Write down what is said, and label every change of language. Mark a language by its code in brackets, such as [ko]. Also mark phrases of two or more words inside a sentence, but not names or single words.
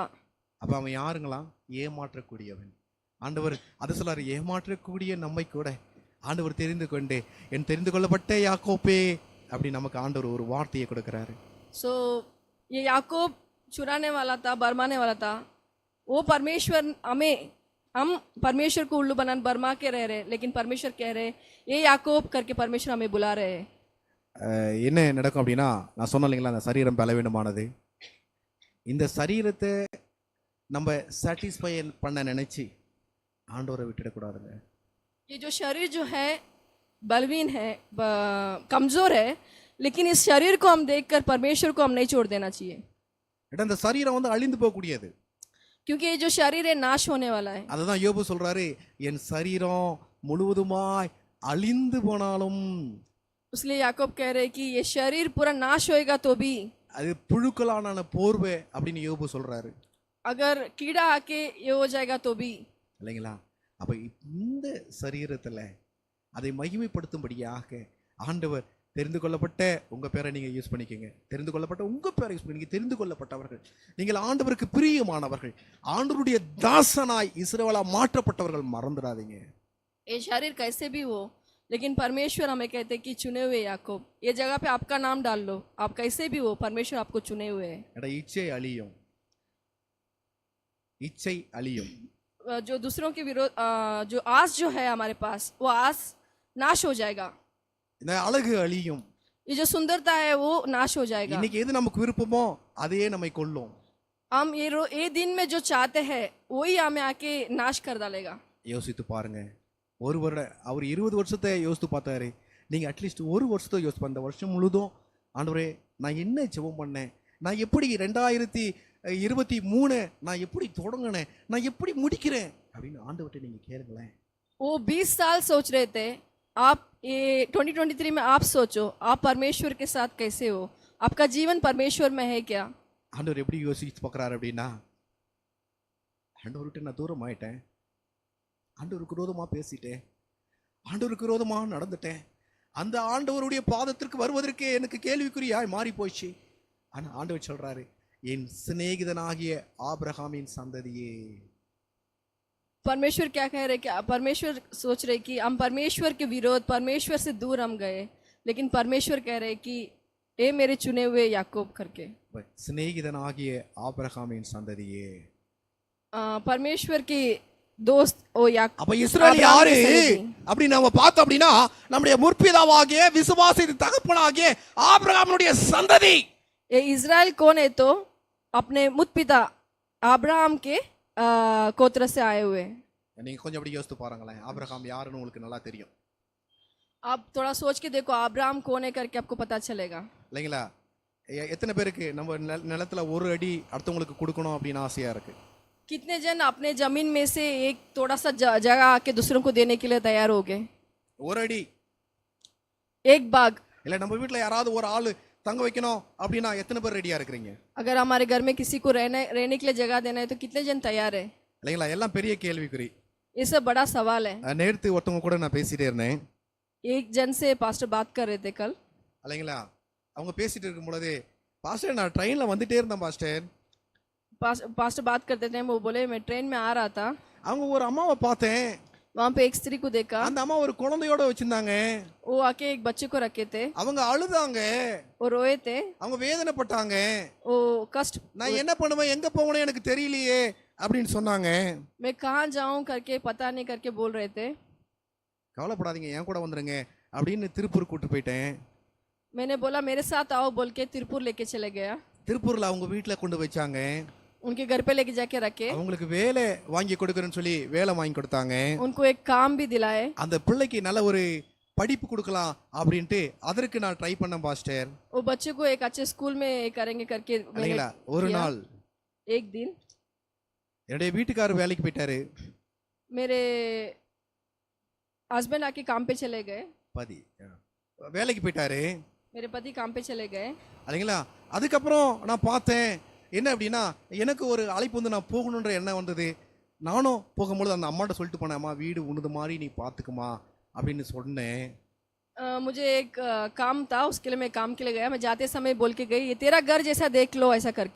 [ta] அப்ப அவன் யாருங்களா? ஏமாற்றக்கூடியவன். ஆண்டவர் அது சொல்றாரு, ஏமாற்றக்கூடிய நம்மை கூட ஆண்டவர் தெரிந்து கொண்டே என் தெரிந்து கொள்ளப்பட்ட யாக்கோப்பே அப்படி நமக்கு ஆண்டவர் ஒரு வார்த்தையை கொடுக்கிறாரு. [hi] सो ये याकूब चुराने वाला था, भरमाने वाला था, वो परमेश्वर हम परमेश्वर को उल्लू बना बरमा के रह रहे, लेकिन परमेश्वर कह रहे ये याकूब करके परमेश्वर हमें बुला रहे हैं। [ta] என்ன நடக்கும் அப்படின்னா, நான் சொன்னேன் இல்லைங்களா, அந்த சரீரம் பலவீனமானது. இந்த சரீரத்தை நம்ம சாட்டிஸ்ஃபை பண்ண நினைச்சு ஆண்டவரை விட்டுடக்கூடாதுங்க. [hi] ये जो शरीर जो है बलवीन है, कमजोर है, लेकिन इस शरीर को हम देखकर परमेश्वर को हम नहीं छोड़ देना चाहिए। [ta] இந்த சரீரம் வந்து அழிந்து போகக்கூடியது, [hi] क्योंकि ये जो शरीर है नाश होने वाला है। [ta] அதுதான் யோபு சொல்றாரு, என் சரீரம் முழுவதுமாய் அழிந்து போனாலும், [hi] इसलिए याकूब कह रहे कि ये शरीर पूरा नाश होएगा तो भी, [ta] அது புழுக்களான போர்வை அப்படின்னு யோபு சொல்றாரு. [hi] अगर कीड़ा आके ये हो जाएगा तो भी, [ta] இல்லைங்களா? அப்ப இந்த சரீரத்துல அதை மகிமைப்படுத்தும்படியாக ஆண்டவர் தெரிந்து கொள்ளப்பட்ட உங்க பேரை நீங்க யூஸ் பண்ணிக்கங்க. தெரிந்து கொள்ளப்பட்ட உங்க பேரை யூஸ் பண்ணி தெரிந்து கொள்ளப்பட்டவர்கள், நீங்கள் ஆண்டவருக்கு பிரியமானவர்கள், ஆண்டவருடைய தாசனாய் இஸ்ரவேலா மாற்றப்பட்டவர்கள், மறந்துடாதீங்க. [hi] ये शरीर कैसे भी हो, लेकिन परमेश्वर हमें कहते हैं कि चुने हुए याकूब, ये जगह पे आपका नाम डाल लो. आप कैसे भी हो, परमेश्वर आपको चुने हुए हैं. [ta] எட இச்சை அழியும், இச்சை அழியும். [hi] जो दूसरों के विरोध जो आस जो है हमारे पास, वो आस नाश हो जाएगा. [ta] இந்த அழகு அழியும். [hi] ये जो सुंदरता है वो नाश हो जाएगा. [ta] இன்னைக்கு எது நமக்கு விருப்பமோ அதையே நம்மை கொல்லும். [hi] हम ये दिन में जो चाहते हैं वही हमें आके नाश कर डालेगा. [ta] யோசித்து பாருங்க. ஒரு வருடம் அவர் 20 வருஷத்தை யோசித்து பார்த்தாரு. நீங்க அட்லீஸ்ட் ஒரு வருஷத்தை யோசிச்சு அந்த வருஷம் முழுதும் ஆண்டவரே நான் என்ன ஜெபம் பண்ணேன், நான் எப்படி 2023 நான் எப்படி தொடங்கினேன், நான் எப்படி முடிக்கிறேன் அப்படின்னு ஆண்டவர்கிட்ட நீங்க கேளுங்களேன். [hi] वो 20 साल सोच रहे थे, आप ये 2023 में आप सोचो आप परमेश्वर के साथ कैसे हो, आपका जीवन परमेश्वर में है क्या. [ta] ஆண்டவர் எப்படி யோசிச்சு பார்க்குறாரு அப்படின்னா, ஆண்டவர்கிட்ட நான் தூரம் ஆயிட்டேன், ஆண்டவருக்கு விரோதமாக பேசிட்டேன், ஆண்டவருக்கு விரோதமாக நடந்துட்டேன், அந்த ஆண்டவருடைய பாதத்திற்கு வருவதற்கே எனக்கு கேள்விக்குறியாய் மாறி போச்சு. ஆனால் ஆண்டவர் சொல்றாரு, என் சிநேகிதனாகிய ஆபிரகாமின் சந்ததியே. [hi] परमेश्वर क्या कह रहे कि परमेश्वर सोच रहे कि हम परमेश्वर के विरोध, परमेश्वर से दूर हम गए, लेकिन परमेश्वर कह रहे कि ये मेरे चुने हुए याकूब करके. [ta] சிநேகிதனாகிய ஆபிரகாமின் சந்ததியே. [hi] परमेश्वर की दोस्त ओ याकूब. [ta] அப்ப இஸ்ரவேல் யாரு அப்படி நாம பார்த்தோம் அப்படின்னா, நம்முடைய முற்பிதாவாகிய விசுவாசித்த தகப்பனாகிய ஆபிரகாமுடைய சந்ததி. [hi] ये इज़राइल कौन है? तो अपने मुत पिता अब्राहम के गोत्र से आए हुए. [ta] நீங்க கொஞ்சம் அப்படி யோசித்து பாருங்களேன், ஆபிரகாம் யாருன்னு உங்களுக்கு நல்லா தெரியும். [hi] आप थोड़ा सोच के देखो अब्राहम कौन है करके आपको पता चलेगा. [ta] இல்லைங்களா? எத்தனை பேருக்கு நம்ம நிலத்துல ஒரு அடி அடுத்தவங்களுக்கு கொடுக்கணும் அப்படின்னு ஆசையா இருக்கு? [hi] कितने जन अपने जमीन में से एक थोड़ा सा जगह आके दूसरों को देने के लिए तैयार हो गए? [ta] ஒரு அடி, [hi] एक बाग. [ta] இல்ல நம்ம வீட்டுல யாராவது ஒரு ஆளு தங்க வைக்கணும் அப்படின்னா எத்தனை பேர் ரெடியா இருக்கிறீங்க? [hi] अगर हमारे घर में किसी को रहने के लिए जगह देना है तो कितने जन तैयार है? [ta] இல்லைங்களா? எல்லாம் பெரிய கேள்விக்குறி. [hi] ये सब बड़ा सवाल है. [ta] நேத்து ஒருத்தவங்க கூட நான் பேசிட்டே இருந்தேன். [hi] एक जन से पास्टर बात कर रहे थे कल. [ta] இல்லைங்களா? அவங்க பேசிட்டு இருக்கும் பொழுது, பாஸ்டர் நான் ட்ரெயின்ல வந்துட்டே இருந்தேன் பாஸ்டர். [hi] पास्टर बात करते थे, वो बोले मैं ट्रेन में आ रहा था, [ta] அவங்க ஒரு அம்மாவை பார்த்தேன், [hi] वहाँ पे एक स्त्री को देखा, [ta] அந்த அம்மா ஒரு குழந்தையோட வச்சிருந்தாங்க, [hi] वो आके एक बच्चे को रखे थे, [ta] அவங்க அழுதாங்க, [hi] वो रोए थे, [ta] அவங்க வேதனைப்பட்டாங்க, [hi] वो कष्ट, [ta] நான் என்ன பண்ணுவேன் எங்க போகணும் எனக்கு தெரியலையே அப்படின்னு சொன்னாங்க. [hi] मैं कहाँ जाऊँ करके पता नहीं करके बोल रहे थे. [ta] கவலைப்படாதீங்க என் கூட வந்துருங்க அப்படின்னு திருப்பூர் கூட்டு போயிட்டேன். [hi] मैंने बोला मेरे साथ आओ बोल के तिरुपुर लेके चले गया. [ta] திருப்பூர்ல அவங்க வீட்டுல கொண்டு வச்சாங்க. [hi] उनके घर पे लेके जाके रखे, [ta] அவங்களுக்கு வேலை வாங்கி கொடுக்கறேன்னு சொல்லி வேலை வாங்கி கொடுத்தாங்க. [hi] उनको एक काम भी दिलाए, [ta] அந்த பிள்ளைக்கு நல்ல ஒரு படிப்பு கொடுக்கலாம் அப்படின்ட்டு அதற்கு நான் ட்ரை பண்ணேன் பாஸ்டர். [hi] वो बच्चे को एक अच्छे स्कूल में करेंगे करके [ta] இல்லைங்களா? ஒரு நாள் [hi] एक दिन [ta] என்னுடைய வீட்டுக்காரர் வேலைக்கு போயிட்டாரு. [hi] मेरे हस्बैंड आके काम पे चले गए, [ta] பதி வேலைக்கு போயிட்டாரு. [hi] मेरे पति काम पे चले गए. [ta] இல்லைங்களா? அதுக்கப்புறம் நான் பார்த்தேன் என்ன அப்படின்னா, எனக்கு ஒரு அழைப்பு வந்து நான் போகணுன்ற எண்ணம் வந்தது. நானும் போகும்போது அந்த அம்மாட்ட சொல்லிட்டு போனேன், அம்மா வீடு உனது மாதிரி நீ பார்த்துக்குமா அப்படின்னு சொன்னேன். [hi] मुझे एक काम था, उसके लिए मैं काम के लिए गया. मैं जाते समय बोल के गई, ये तेरा घर जैसा देख लो ऐसा करके.